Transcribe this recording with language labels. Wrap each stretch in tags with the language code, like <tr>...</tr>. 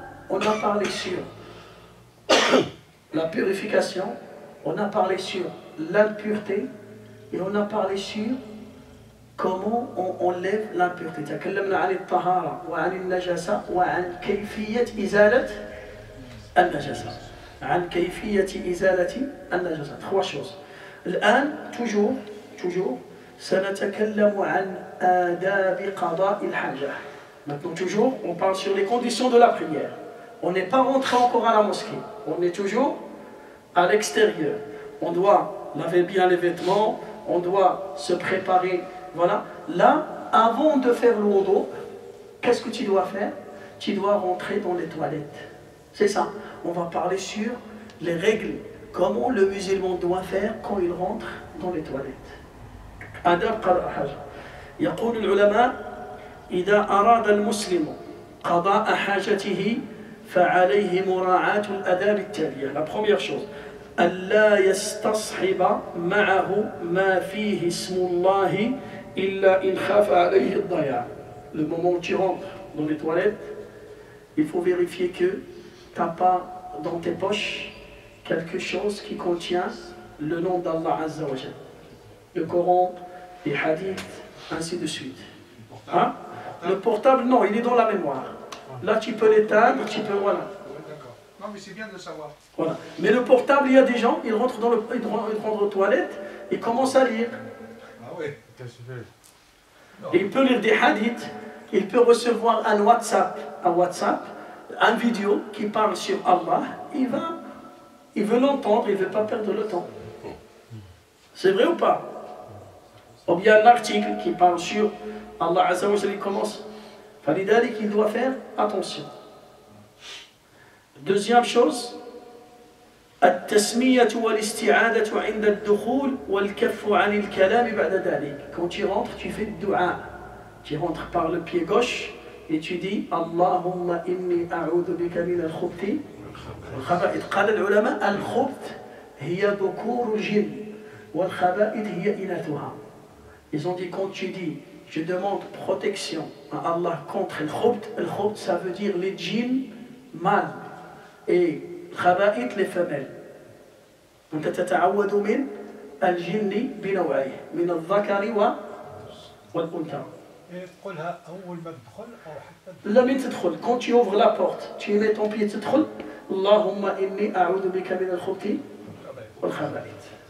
<fr>On a parlé sur la purification, on a parlé sur l'impureté et on a parlé sur comment on enlève l'impureté.</fr> <ar>تكلمنا عن الطهارة وعن النجاسة وعن كيفية إزالة النجاسة. عن كيفية إزالة النجاسة.</ar> <fr>Trois choses.</fr> <ar>الآن</ar> <fr>toujours</fr> <ar>سنتكلم عن آداب قضاء الحاجة.</ar> <fr>Maintenant toujours on parle sur les conditions de la prière. On n'est pas rentré encore à la mosquée. On est toujours à l'extérieur. On doit laver bien les vêtements, on doit se préparer. Voilà. Là, avant de faire le wudu, qu'est-ce que tu dois faire? Tu dois rentrer dans les toilettes. C'est ça. On va parler sur les règles. Comment le musulman doit faire quand il rentre dans les toilettes.</fr> <ar>Adab qada haja. يقول العلماء إذا أراد المسلم قضاء حاجته فعليه مراعاة الآداب التالية.</ar> <fr>La première chose,</fr> <ar>ألا يستصحب معه ما فيه اسم الله إلا إن خاف عليه الضياع.</ar> <fr>Le moment où tu rentres dans les toilettes, il faut vérifier que tu n'as pas dans tes poches quelque chose qui contient le nom d'Allah Azza wa Jal. Le Coran, les hadiths, ainsi de suite. Hein? Le portable, non, il est dans la mémoire. Là, tu peux l'éteindre, tu peux, voilà. D'accord. Non, mais c'est bien de le savoir. Voilà. Mais le portable, il y a des gens, ils rentrent aux toilettes, ils commencent à lire. Ah oui. Et il peut lire des hadiths, il peut recevoir un WhatsApp, un vidéo qui parle sur Allah, il veut l'entendre, il ne veut pas perdre le temps. C'est vrai ou pas? Ou bien un article qui parle sur Allah Azza wa Jalla, il commence.</fr> <ar>فلذلك</ar> <fr>il doit faire attention. Deuxième chose,</fr> <ar>التسمية والاستعادة عند الدخول والكف عن الكلام بعد ذلك.</ar> <fr>Quand tu rentres, tu fais le dua. Tu rentres par le pied gauche et tu dis</fr> <ar>اللهم إني أعوذ بك من الخبث والخبائث. قال العلماء الخبث هي ذكور الجن والخبائث هي إناثها.</ar> <fr>Ils ont dit quand tu dis je demande protection à Allah contre le khubth, ça veut dire les djinns mâles et khaba'ith les femelles.</fr> <ar>أنت تتعوذ من الجن بنوعيه من الذكر والأنثى. قلها أول ما تدخل أو حتى لا من تدخل</ar> <fr>quand tu ouvres la porte tu mets ton pied</fr> <ar>تدخل اللهم إني أعوذ بك من الخبث والخبائث.</ar>